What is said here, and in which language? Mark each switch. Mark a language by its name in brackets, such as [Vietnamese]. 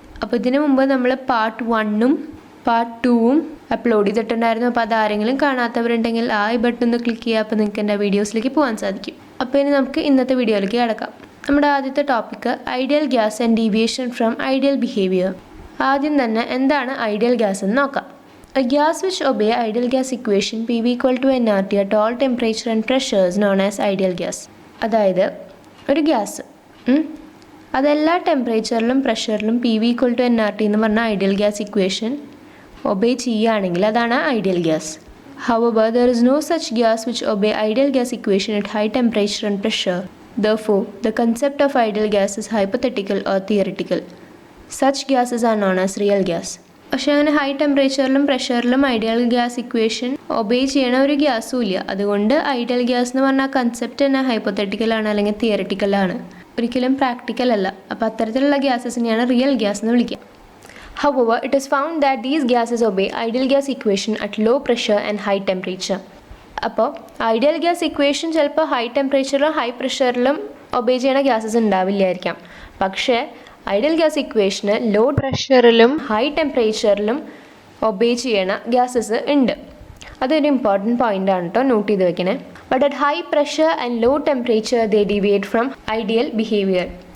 [Malayalam] അപ്പോൾ ഇതിനു മുമ്പ് നമ്മൾ പാർട്ട് 1ഉം പാർട്ട് 2ഉം അപ്ലോഡ് ചെയ്തിട്ടുണ്ടായിരുന്നു. അപ്പോൾ അതാരെങ്കിലും കാണാത്തവരുണ്ടെങ്കിൽ ആ ബട്ടൺ ഒന്ന് ക്ലിക്ക് ചെയ്യുക. അപ്പോൾ നിങ്ങൾക്ക് എൻ്റെ വീഡിയോസിലേക്ക് പോകാൻ സാധിക്കും. അപ്പോൾ ഇനി നമുക്ക് ഇന്നത്തെ വീഡിയോയിലേക്ക് കിടക്കാം. നമ്മുടെ ആദ്യത്തെ topic ideal gas and deviation from ideal behaviour. ആദ്യം തന്നെ എന്താണ് ഐഡിയൽ ഗ്യാസ് എന്ന് നോക്കാം. [English] A gas which obey ideal gas equation PV equal to nRT at all temperature and pressure is known as ideal gas. [Malayalam] അതായത് ഒരു gas അതെല്ലാ ടെമ്പറേച്ചറിലും പ്രഷറിലും PV equal to nRT എന്ന് പറഞ്ഞ ഐഡിയൽ ഗ്യാസ് ഇക്വേഷൻ ഒബേ ചെയ്യുകയാണെങ്കിൽ അതാണ് ideal gas. [English] However, there is no such gas which obey ideal gas equation at high temperature and pressure. Therefore, the concept of ideal gas is hypothetical or theoretical. Such gases are known as real gas. [Malayalam] പക്ഷേ അങ്ങനെ high ടെമ്പറേച്ചറിലും പ്രഷറിലും ideal gas equation obey ചെയ്യണ ഒരു ഗ്യാസും ഇല്ല. അതുകൊണ്ട് ideal gas എന്ന് പറഞ്ഞാൽ concept തന്നെ ഹൈപ്പോത്തറ്റിക്കലാണ് അല്ലെങ്കിൽ തിയററ്റിക്കലാണ്, ഒരിക്കലും പ്രാക്ടിക്കൽ അല്ല. അപ്പോൾ അത്തരത്തിലുള്ള ഗ്യാസസിനെയാണ് റിയൽ ഗ്യാസ് എന്ന് വിളിക്കുക. [English] However, it is found that these gases obey ideal gas equation at low pressure and high temperature. [Malayalam] അപ്പോൾ ഐഡിയൽ ഗ്യാസ് ഇക്വേഷൻ ചിലപ്പോൾ ഹൈ ടെമ്പറേച്ചറിലും ഹൈ പ്രഷറിലും ഒബേ ചെയ്യണ ഗ്യാസസ് ഉണ്ടാവില്ലായിരിക്കാം. പക്ഷേ ideal gas ഇക്വേഷന് law പ്രഷറിലും high ടെമ്പറേച്ചറിലും obey ചെയ്യണ gases ഉണ്ട്. അതൊരു important point ആണ് കേട്ടോ, not ചെയ്ത് വെക്കണേ. [English] But at high pressure and low temperature they deviate from ideal behaviour.